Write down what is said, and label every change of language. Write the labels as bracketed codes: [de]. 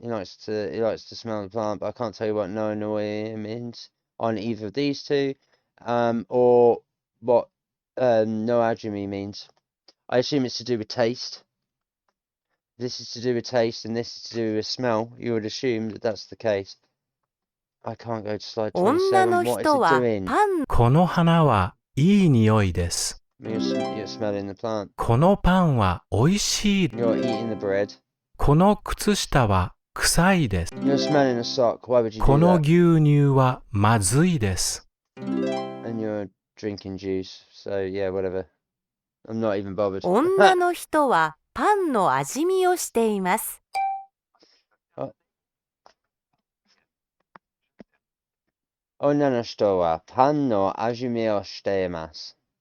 [en] He likes to smell the plant, but I can't tell you what no annoy means on either of these two, or what no ajumi means. I assume it's to do with taste. This is to do with taste, and this is to do with smell. You would assume that that's the case. I can't go to slide 27. What is it doing? [ja] この花はいい匂いです。 [en] You're smelling the plant. [ja] このパンはおいしい。 [en] You're eating the bread. [ja] この靴下は臭いです。 [en] You're smelling a sock. Why would you [ja] こ [en] do [ja] の [en] that? [ja] 牛乳はまずいです。 [en] And you're drinking juice. So yeah, whatever. I'm not even bothered. [ja] 女の人はパンの味見をしています。女の人はパンの味見をしています。